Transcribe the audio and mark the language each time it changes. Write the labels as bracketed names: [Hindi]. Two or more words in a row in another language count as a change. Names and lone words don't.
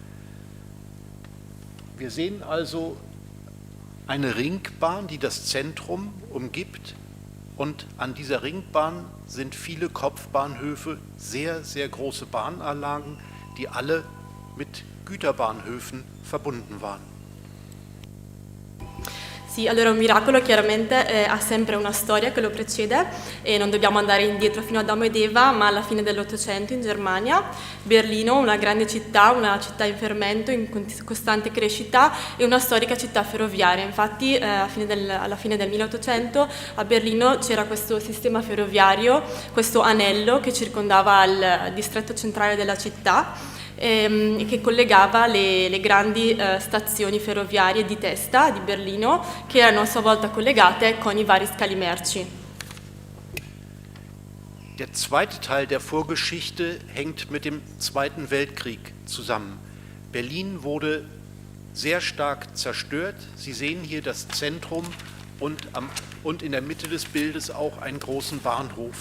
[German] Wir sehen also eine Ringbahn, die das Zentrum umgibt, und an dieser Ringbahn sind viele Kopfbahnhöfe, sehr, sehr große Bahnanlagen, die alle mit Güterbahnhöfen verbunden waren. [Italian] Sì, allora un miracolo chiaramente ha sempre una storia che lo precede e non dobbiamo andare indietro fino ad Adamo ed Eva, ma alla fine dell'Ottocento in Germania, Berlino, una grande città, una città in fermento, in costante crescita e una storica città ferroviaria. Infatti alla fine del 1800 a Berlino c'era questo sistema ferroviario, questo anello che circondava il distretto centrale della città e che collegava le grandi stazioni ferroviarie di testa di Berlino, che erano a sua volta collegate con i vari scali merci. [German] Der zweite Teil der Vorgeschichte hängt mit dem Zweiten Weltkrieg zusammen. Berlin wurde sehr stark zerstört. Sie sehen hier das Zentrum und in der Mitte des Bildes auch einen großen Bahnhof.